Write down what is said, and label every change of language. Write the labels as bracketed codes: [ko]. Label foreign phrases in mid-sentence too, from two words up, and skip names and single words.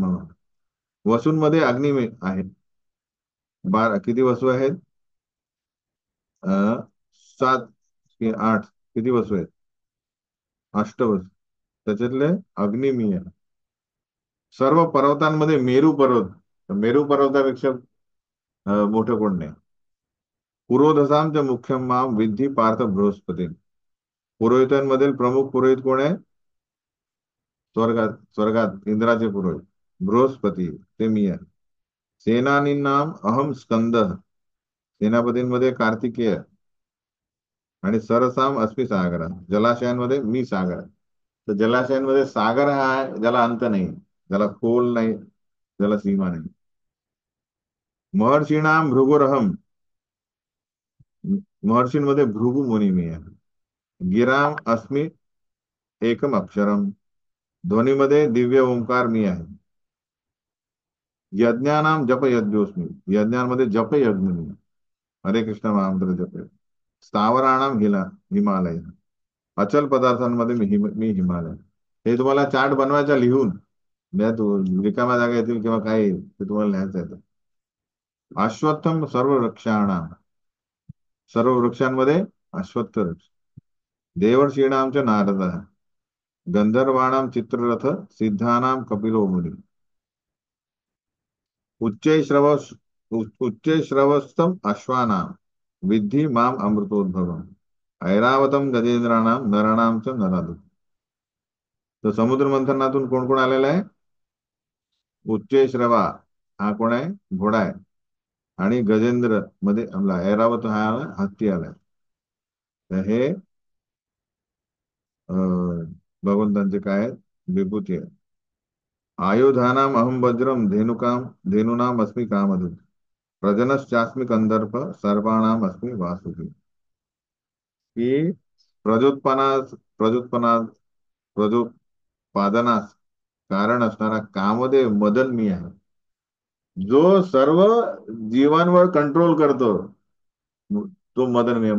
[mr] वसूंमध्ये अग्नी मी आहे. किती वसू आहेत? 7 की 8, किती वसू आहेत? अष्टवसू. त्याच्यातले अग्नी मी आहे. सर्व पर्वतांमध्ये मेरू पर्वत. तर मेरू पर्वतापेक्षा मोठं कोण नाही. [sa] पुरोधसांचं मुख्य माम विद्धी पार्थ बृहस्पती. [mr] पुरोहितांमधील प्रमुख पुरोहित कोण आहे? स्वर्गात स्वर्गात इंद्राचे पुरोहित बृहस्पती, ते मी आहे. [sa] सेनानींनाम अहम स्कंद. [mr] सेनापतींमध्ये कार्तिकेय. आणि [sa] सरसाम अस्मी सागरा. [mr] जलाशयांमध्ये मी सागर. तर जलाशयांमध्ये सागर हा आहे ज्याला अंत नाही, ज्याला खोल नाही, ज्याला सीमा नाही. [sa] महर्षीणाम भृगुरहम. [mr] महर्षींमध्ये भृगु मुनी मी आहे. [sa] गिराम अस्मी एकम अक्षरम. [mr] ध्वनीमध्ये दिव्य ओंकार मी आहे. [sa] यज्ञानाम जप यज्ञोस्मी. [mr] यज्ञांमध्ये जप यज्ञ मी आहे. हरे कृष्ण महामंत्र जप. [sa] स्थावराणाम हिमालय. [mr] अचल पदार्थांमध्ये मी हिमालय. हे तुम्हाला चार्ट बनवायचा लिहून. रिकाम्या जागा येतील किंवा काय येईल ते तुम्हाला लिहायचं आहे. [sa] अश्वत्थम सर्व वृक्षाणाम. [mr] सर्व वृक्षांमध्ये अश्वत्थ वृक्ष. [sa] देवर्षीणामच्या नारद. गंधर्वाणाम चित्ररथ. सिद्धानाम कपिलो मुनी. उच्चैश्रवस्तम अश्वानाम विद्धि माम अमृतोद्भवम. ऐरावतम गजेंद्राणाम नराणाम च नराधम. [mr] तर समुद्र मंथनातून कोण कोण आलेला आहे? उच्चैश्रवा हा कोण आहे? घोडा आहे. आणि गजेंद्र मध्ये आपला ऐरावत हा हत्ती आलाय. तर हे भगवंतांचे काय आहेत? विभूती आहे. [sa] आयुधानाम अहम वज्रम धेनुनाम अस्मी कामधु. प्रजनश्चास्मी कंदर्प सर्पाणाम अस्मी वासुकी. [mr] की प्रजोत्पादनास प्रजोत्पादनास कारण असणारा कामदेव मदन मी आहे. जो सर्व जीवांवर कंट्रोल करतो तो मदन मी आहे.